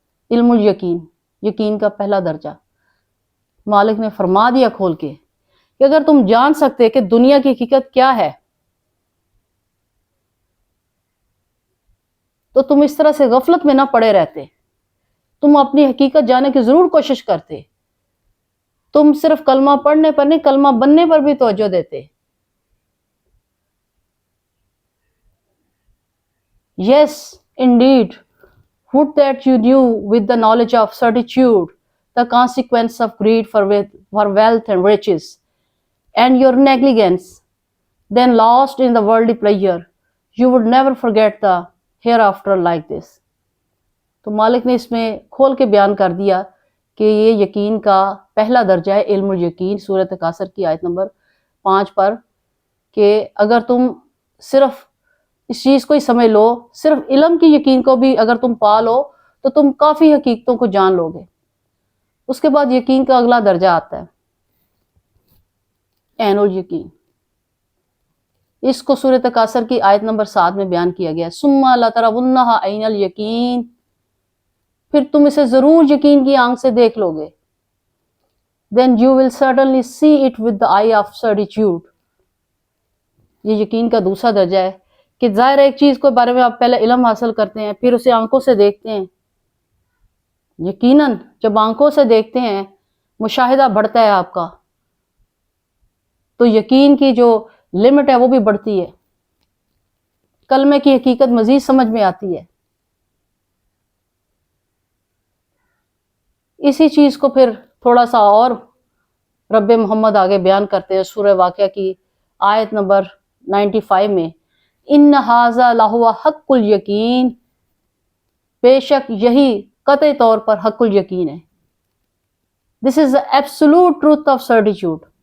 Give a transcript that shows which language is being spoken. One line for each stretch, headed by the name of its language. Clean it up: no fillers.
Urdu: علم الیقین، یقین کا پہلا درجہ. مالک نے فرما دیا کھول کے کہ اگر تم جان سکتے کہ دنیا کی حقیقت کیا ہے تو تم اس طرح سے غفلت میں نہ پڑے رہتے، تم اپنی حقیقت جاننے کی ضرور کوشش کرتے، تم صرف کلمہ پڑھنے پر نہیں کلمہ بننے پر بھی توجہ دیتے.
English: Yes, indeed, would that you knew with the knowledge of certitude the consequence of greed for wealth and riches, and your negligence, then lost in the worldly pleasure, you would never forget the hereafter like this.
Urdu: تو مالک نے اس میں کھول کے بیان کر دیا کہ یہ یقین کا پہلا درجہ ہے علم الیقین، سورہ تکاثر کی آیت نمبر 5 پر، کہ اگر تم صرف اس چیز کو ہی سمجھ لو، صرف علم کی یقین کو بھی اگر تم پا لو تو تم کافی حقیقتوں کو جان لو گے. اس کے بعد یقین کا اگلا درجہ آتا ہے عین الیقین. اس کو سورہ تکاثر کی آیت نمبر 7 میں بیان کیا گیا ہے.
Arabic: ثم لترونها عین الیقین،
Urdu: پھر تم اسے ضرور یقین کی آنکھ سے دیکھ لو گے.
English: then you will certainly see it with the eye of certitude.
Urdu: یہ یقین کا دوسرا درجہ ہے کہ ظاہر ایک چیز کے بارے میں آپ پہلے علم حاصل کرتے ہیں، پھر اسے آنکھوں سے دیکھتے ہیں. یقیناً جب آنکھوں سے دیکھتے ہیں مشاہدہ بڑھتا ہے آپ کا، تو یقین کی جو لمٹ ہے وہ بھی بڑھتی ہے، کلمے کی حقیقت مزید سمجھ میں آتی ہے. اسی چیز کو پھر تھوڑا سا اور رب محمد آگے بیان کرتے ہیں سورہ واقعہ کی آیت نمبر 95 میں.
Arabic: ان ھذا لہو حق الیقین،
Urdu: بے شک یہی قطعی طور پر حق الیقین ہے.
English: This is the absolute truth of certitude.